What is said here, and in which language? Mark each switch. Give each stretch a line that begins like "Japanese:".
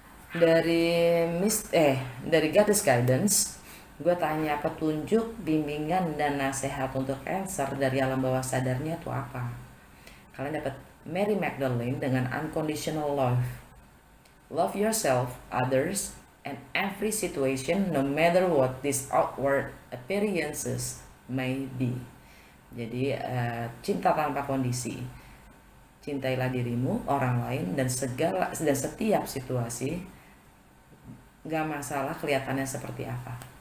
Indonesian: Dari Goddess Guidance, gue tanya petunjuk, bimbingan, dan nasihat untuk Cancer dari alam bawah sadarnya itu apa? Kalian dapat
English: Mary Magdalene dengan unconditional love. Love yourself, others, and every situation no matter what these outward appearances may be.
Indonesian: Jadi cinta tanpa kondisi. Cintailah dirimu, orang lain, dan setiap situasi. Gak masalah kelihatannya seperti apa.